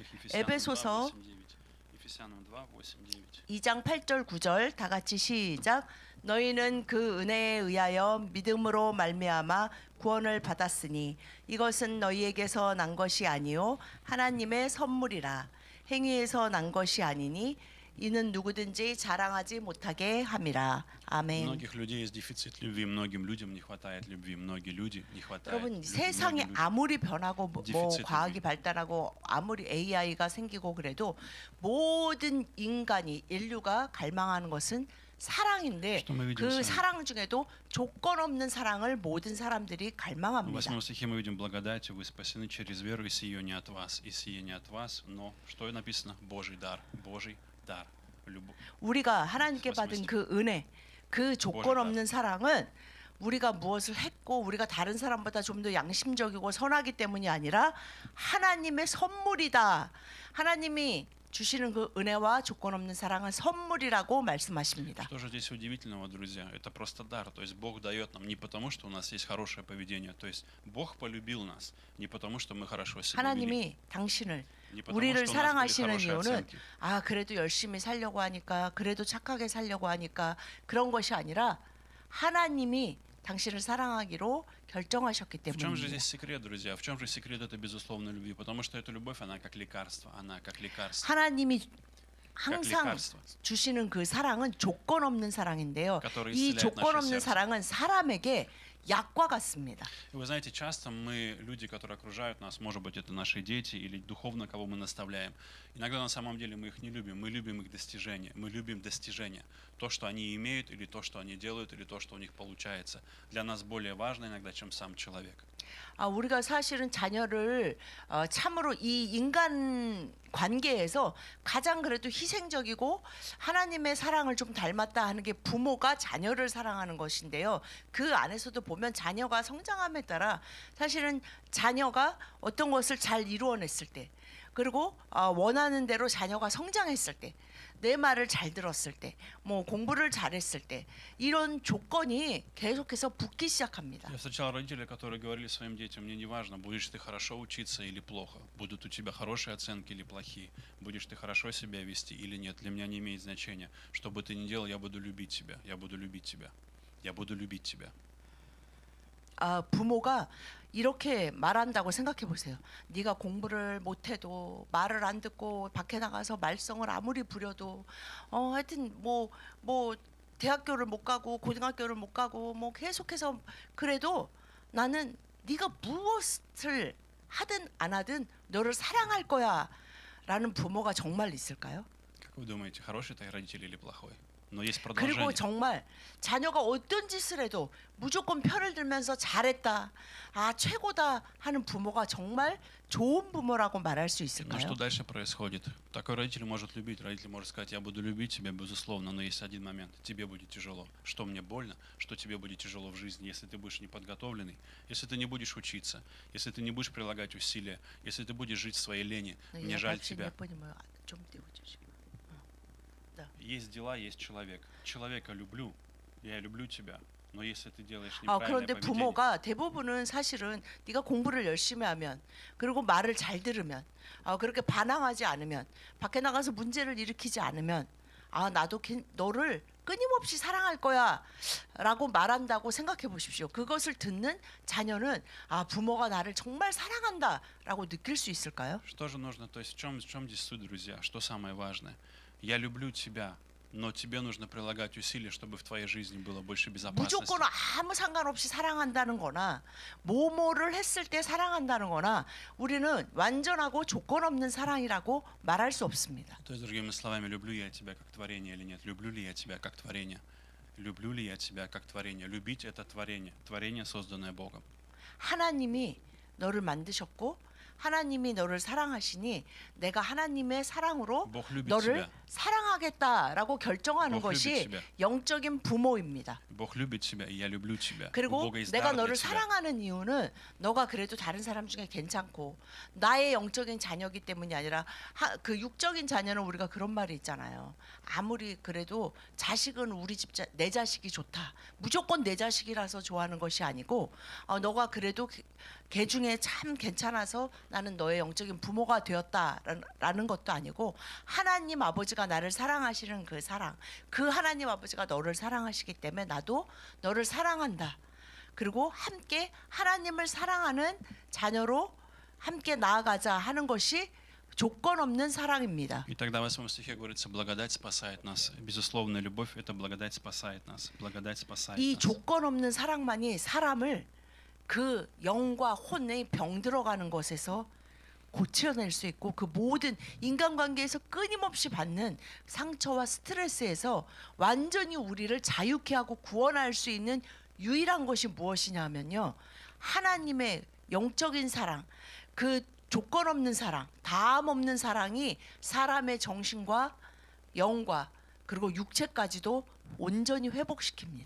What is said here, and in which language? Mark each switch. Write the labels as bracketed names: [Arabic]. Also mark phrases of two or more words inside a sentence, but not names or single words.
[Korean] 에베소서 2장 8절 9절 다 같이 시작. 너희는 그 은혜에 의하여 믿음으로 말미암아 구원을 받았으니 이것은 너희에게서 난 것이 아니요 하나님의 선물이라. 행위에서 난 것이 아니니 이는 누구든지 자랑하지 못하게 함이라. 아멘. [Russian] Многих людей есть дефицит любви, многим людям не хватает любви, многие люди не хватает. [Korean] 여러분 세상이 아무리 변하고 뭐 과학이 발달하고 아무리 AI가 생기고 그래도 모든 인간이 인류가 갈망하는 것은 사랑인데 그 사랑 중에도 조건 없는 사랑을 모든 사람들이 [Russian] В [Korean] 갈망합니다. [Russian] 8 стихе мы видим благодать, вы спасены через веру, и сие не от вас, и сие не от вас, но что написано? Божий дар, Божий дар, любовь. [Korean] 우리가 하나님께 받은 그 은혜, 그 조건 없는 사랑은 우리가 무엇을 했고 우리가 다른 사람보다 좀 더 양심적이고 선하기 때문이 아니라 하나님의 선물이다. 하나님이 주시는 그 은혜와 조건 없는 사랑은 선물이라고 말씀하십니다. [Russian] Что же здесь удивительного, друзья? Это просто дар. То есть Бог дает нам не потому, что у нас есть хорошее поведение. То есть Бог полюбил нас не потому, что мы хорошо себя вели. [Korean] 하나님이 당신을 [Russian] Не потому, [Korean] 우리를 [Russian] что у нас были [Korean] 사랑하시는 [Russian] хорошие [Korean] 이유는 [Russian] оценки. [Korean] 아 그래도 열심히 살려고 하니까 그래도 착하게 살려고 하니까 그런 것이 아니라 하나님이 당신을 사랑하기로 결정하셨기 [Russian] В чем же [Korean] 때문입니다. [Russian] здесь секрет, друзья? В чем же секрет этой безусловной любви? Потому что эта любовь, она как лекарство. Она как лекарство. [Korean] 하나님이 [Russian] Как [Korean] 항상 [Russian] лекарство, [Korean] 주시는 그 사랑은 조건 없는 사랑인데요. [Russian] которое [Korean] 이 [Russian] исцеляет [Korean] 조건 [Russian] наше [Korean] 없는 [Russian] сердце. [Korean] 사랑은 사람에게 약과 같습니다. [Russian] И вы знаете, часто мы, люди, которые окружают нас, может быть, это наши дети или духовно, кого мы наставляем, иногда на самом деле мы их не любим, мы любим их достижения, мы любим достижения. То, что они имеют, или то, что они делают, или то, что у них получается. Для нас более важно иногда, чем сам человек. [Korean] 우리가 사실은 자녀를 참으로 이 인간 관계에서 가장 그래도 희생적이고 하나님의 사랑을 좀 닮았다 하는 게 부모가 자녀를 사랑하는 것인데요. 그 안에서도 보면 자녀가 성장함에 따라 사실은 자녀가 어떤 것을 잘 이루어냈을 때 그리고 원하는 대로 자녀가 성장했을 때 내 말을 잘 들었을 때, 뭐 공부를 잘했을 때 이런 조건이 계속해서 붙기 시작합니다. [Russian] Я встречал родителей, которые говорили своим детям: мне не важно, будешь ты хорошо учиться или плохо, будут у тебя хорошие оценки или плохие, будешь ты хорошо себя вести или нет, для меня не имеет значения. Что бы ты ни делал, я буду любить тебя, я буду любить тебя, я буду любить тебя. [Korean] 부모가 이렇게 말한다고 생각해 보세요. 네가 공부를 못해도 말을 안 듣고 밖에 나가서 말썽을 아무리 부려도 하여튼 뭐 대학교를 못 가고 고등학교를 못 가고 뭐 계속해서 그래도 나는 네가 무엇을 하든 안 하든 너를 사랑할 거야라는 부모가 정말 있을까요? [Russian] Как вы думаете, хороший ты родитель или плохой? Но есть [Korean] 그리고 [Russian] продолжение. [Korean] 정말 자녀가 어떤 짓을 해도 무조건 편을 들면서 잘했다, 최고다 하는 부모가 정말 좋은 부모라고 말할 수 [Russian] Но [Korean] 있을까요? [Russian] что дальше происходит? Такой родитель может любить, родитель может сказать: я буду любить тебя, безусловно, но есть один момент, тебе будет тяжело. Что мне больно, что тебе будет тяжело в жизни, если ты будешь неподготовленный, если ты не будешь учиться, если ты не будешь прилагать усилия, если ты будешь жить в своей лени. Мне жаль тебя. [Korean] 좀 띄워주시고. [Russian] Есть дела, есть человек. Человека люблю, я люблю тебя. Но если ты делаешь неправильное [Korean] 그런데 [Russian] поведение, [Korean] 부모가 대부분은 사실은 네가 공부를 열심히 하면 그리고 말을 잘 들으면 그렇게 반항하지 않으면 밖에 나가서 문제를 일으키지 않으면 나도 너를 끊임없이 사랑할 거야 라고 말한다고 생각해 보십시오. 그것을 듣는 자녀는 부모가 나를 정말 사랑한다 라고 느낄 수 있을까요? [Russian] что же нужно? То есть в чем здесь суть, друзья? Что самое важное? Я люблю тебя, но тебе нужно прилагать усилия, чтобы в твоей жизни было больше безопасности. [Korean] 무조건 아무 상관없이 사랑한다는 거나 뭐뭐를 했을 때 사랑한다는 거나 우리는 완전하고 조건 없는 사랑이라고 말할 수 없습니다. [Russian] То есть, другими словами, люблю я тебя как творение или нет? Люблю ли я тебя как творение? Люблю ли я тебя как творение? Любить — это творение, творение, созданное Богом. [Korean] 하나님이 너를 만드셨고 하나님이 너를 사랑하시니 내가 하나님의 사랑으로 [Russian] Бог любит [Korean] 너를 [Russian] тебя. [Korean] 사랑하겠다라고 결정하는 [Russian] Бог [Korean] 것이 [Russian] любит тебя. [Korean] 영적인 부모입니다. [Russian] Бог любит тебя, и я люблю тебя. У [Korean] 그리고 [Russian] Бога есть [Korean] 내가 [Russian] дар для [Korean] 너를 [Russian] тебя. [Korean] 사랑하는 이유는 너가 그래도 다른 사람 중에 괜찮고 나의 영적인 자녀이기 때문이 아니라 그 육적인 자녀는 우리가 그런 말이 있잖아요. 아무리 그래도 자식은 우리 집 내 자식이 좋다. 무조건 내 자식이라서 좋아하는 것이 아니고 너가 그래도 걔 중에 참 괜찮아서 나는 너의 영적인 부모가 되었다라는 것도 아니고 하나님 아버지가 나를 사랑하시는 그 사랑, 그 하나님 아버지가 너를 사랑하시기 때문에 나도 너를 사랑한다. 그리고 함께 하나님을 사랑하는 자녀로 함께 나아가자 하는 것이 조건 없는 사랑입니다. [Russian] И тогда в 8 стихе говорится: благодать спасает нас. Безусловная любовь — это благодать спасает нас. Благодать спасает [Korean] 이 [Russian] нас. [Korean] 조건 없는 사랑만이 사람을 그 영과 혼의 병 들어가는 것에서 고쳐낼 수 있고 그 모든 인간관계에서 끊임없이 받는 상처와 스트레스에서 완전히 우리를 자유케 하고 구원할 수 있는 유일한 것이 무엇이냐면요, 하나님의 영적인 사랑, 그 조건 없는 사랑, 다함 없는 사랑이 사람의 정신과 영과 그리고 육체까지도 온전히 회복시킵니다.